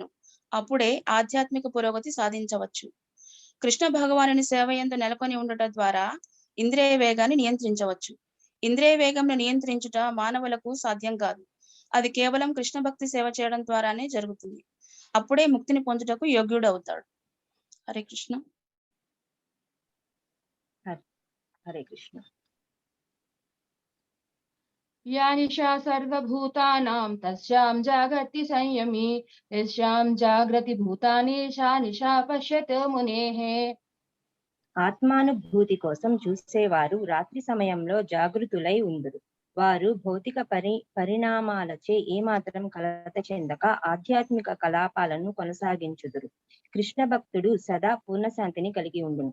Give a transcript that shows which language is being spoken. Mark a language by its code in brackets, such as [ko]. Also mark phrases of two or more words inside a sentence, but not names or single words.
[te] అప్పుడే ఆధ్యాత్మిక పురోగతి సాధించవచ్చు. కృష్ణ భగవానుని సేవ యందు నెలకొని ఉండుట ద్వారా ఇంద్రియ వేగాన్ని నియంత్రించవచ్చు. ఇంద్రియ వేగంను నియంత్రించుట మానవులకు సాధ్యం కాదు. అది కేవలం కృష్ణ భక్తి సేవ చేయడం ద్వారానే జరుగుతుంది. అప్పుడే ముక్తిని పొందుటకు యోగ్యుడు అవుతాడు. హరే కృష్ణ. హరే కృష్ణ. [sa] या निशा सर्वभूतानां तस्यां जागर्ति संयमी यस्यां जागृति भूतानि सा निशा पश्यतो मुनेः. [te] ఆత్మానుభూతి కోసం చూసేవారు రాత్రి సమయంలో జాగృతులై ఉండురు. వారు భౌతిక పరిణామాలచే ఏమాత్రం కలత చెందక ఆధ్యాత్మిక కలాపాలను కొనసాగించుదురు. కృష్ణ భక్తుడు సదా పూర్ణశాంతిని కలిగి ఉండును.